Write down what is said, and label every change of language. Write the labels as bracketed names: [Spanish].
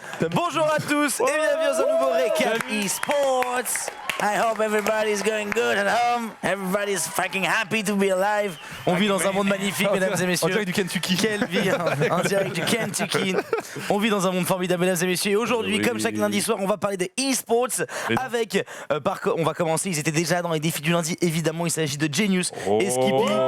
[French] Bonjour à tous et bienvenue dans un nouveau récap eSports. [English] I hope everybody's going good at home. Everybody's fucking happy to be alive. [French] On vit dans un monde magnifique, mesdames et messieurs. En direct du Kentucky. Quelle vie, en direct du Kentucky. On vit dans un monde formidable, mesdames et messieurs. Et aujourd'hui, comme chaque lundi soir, on va parler de eSports avec. On va commencer. Ils étaient déjà dans les défis du lundi. Évidemment, il s'agit de Genius et Skippy.